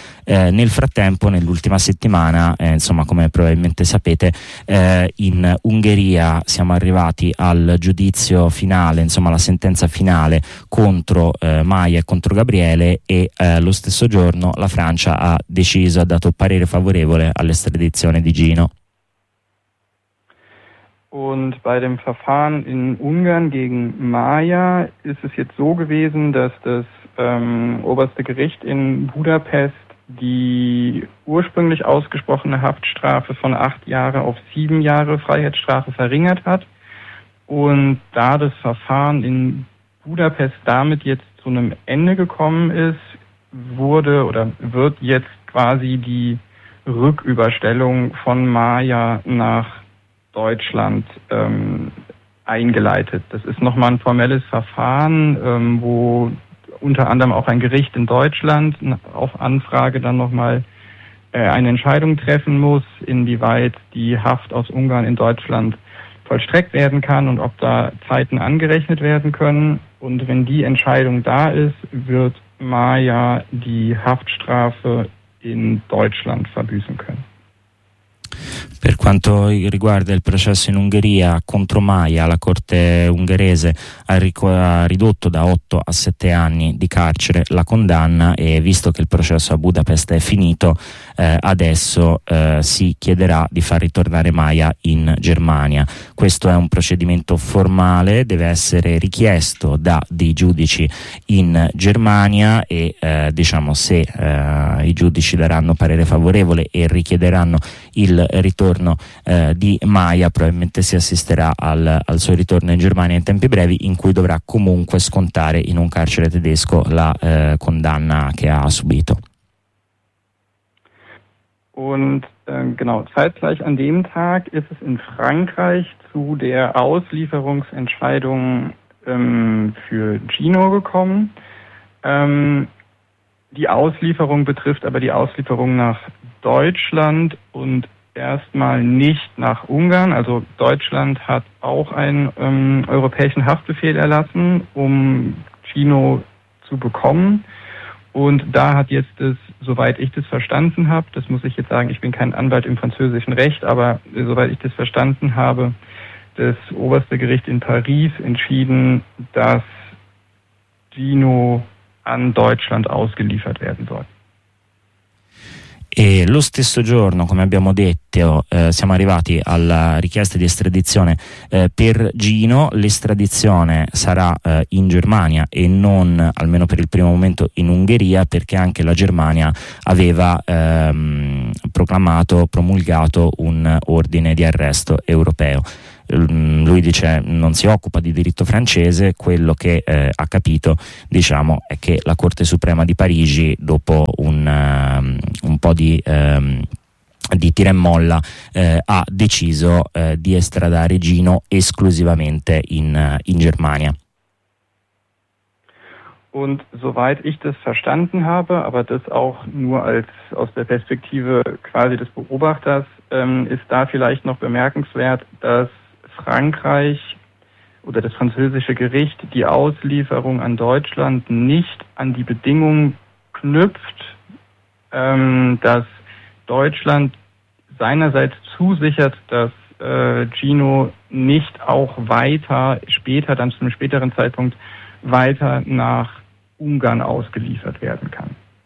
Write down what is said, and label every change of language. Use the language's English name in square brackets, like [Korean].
[Italian] Nel frattempo, nell'ultima settimana, insomma, come probabilmente sapete, in Ungheria siamo arrivati al giudizio finale, insomma alla sentenza finale contro Maja e contro Gabriele, e lo stesso giorno la Francia ha deciso, ha dato parere favorevole all'estradizione di Gino. [German] Und bei dem Verfahren in Ungarn gegen Maja ist es jetzt so gewesen, dass das oberste Gericht in Budapest die ursprünglich ausgesprochene Haftstrafe von 8 Jahre auf 7 Jahre Freiheitsstrafe verringert hat. Und da das Verfahren in Budapest damit jetzt zu einem Ende gekommen ist, wurde oder wird jetzt quasi die Rücküberstellung von Maja nach Deutschland eingeleitet. Das ist nochmal ein formelles Verfahren, wo unter anderem auch ein Gericht in Deutschland auf Anfrage dann nochmal eine Entscheidung treffen muss, inwieweit die Haft aus Ungarn in Deutschland vollstreckt werden kann und ob da Zeiten angerechnet werden können. Und wenn die Entscheidung da ist, wird Maja die Haftstrafe in Deutschland verbüßen können. [Italian] Per quanto riguarda il processo in Ungheria contro Maja, la Corte ungherese ha ridotto da 8 a 7 anni di carcere la condanna e, visto che il processo a Budapest è finito, adesso si chiederà di far ritornare Maja in Germania. Questo è un procedimento formale, deve essere richiesto da dei giudici in Germania e se i giudici daranno parere favorevole e richiederanno il ritorno di Maja, probabilmente si assisterà al suo ritorno in Germania in tempi brevi, in cui dovrà comunque scontare in un carcere tedesco la condanna che ha subito. [German] Und genau, zeitgleich an dem Tag ist es in Frankreich zu der Auslieferungsentscheidung für Gino gekommen. Die Auslieferung betrifft aber die Auslieferung nach Deutschland und erstmal nicht nach Ungarn. Also Deutschland hat auch einen europäischen Haftbefehl erlassen, um Gino zu bekommen. Und da hat jetzt das, soweit ich das verstanden habe, das muss ich jetzt sagen, ich bin kein Anwalt im französischen Recht, aber soweit ich das verstanden habe, das oberste Gericht in Paris entschieden, dass Gino an Deutschland ausgeliefert werden soll. [Italian] E lo stesso giorno, come abbiamo detto, siamo arrivati alla richiesta di estradizione per Gino. L'estradizione sarà in Germania e non, almeno per il primo momento, in Ungheria, perché anche la Germania aveva promulgato un ordine di arresto europeo. Lui dice non si occupa di diritto francese, quello che ha capito, diciamo, è che la Corte Suprema di Parigi, dopo un po' di tira e molla, ha deciso di estradare Gino esclusivamente in Germania. [German] Und soweit ich das verstanden habe, aber das auch nur aus der Perspektive quasi des Beobachters, ist da vielleicht noch bemerkenswert, dass Frankreich oder das französische Gericht die Auslieferung an Deutschland nicht an die Bedingung knüpft, dass Deutschland seinerseits zusichert, dass Gino nicht auch später nach Ungarn ausgeliefert werden kann.